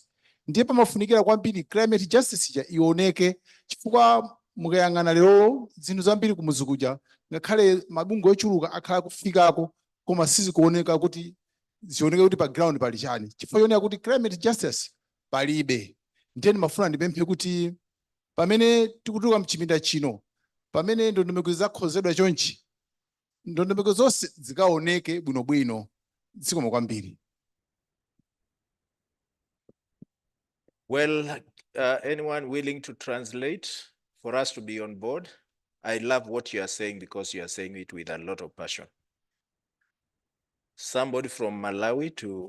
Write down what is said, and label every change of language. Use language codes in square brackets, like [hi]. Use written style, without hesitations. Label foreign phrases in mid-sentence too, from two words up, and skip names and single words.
[ny] Ndiye pamafunikira kwambiri [en] climate justice [ny] ija ioneke, chifukwa mukayang'ana lero zinthu zambiri kumuzi kuja, ngakhale mabungwe ochuluka akhala kufikako koma sizikuoneka kuti zioneke kuti pa ground pali chani. Chifukwa chonena kuti [en] climate justice [ny] palibe. Ndiye ndimafuna ndipemphe kuti pamene tikutuluka mchipinda chino, pamene ndondomeko zakhozedwa chonchi, ndondomeko zonse zikaoneke bwinobwino. Zikomo kwambiri. [en] Well, anyone willing to translate for us to be on board? I love what you are saying because you are saying it with a lot of passion. Somebody from Malawi to.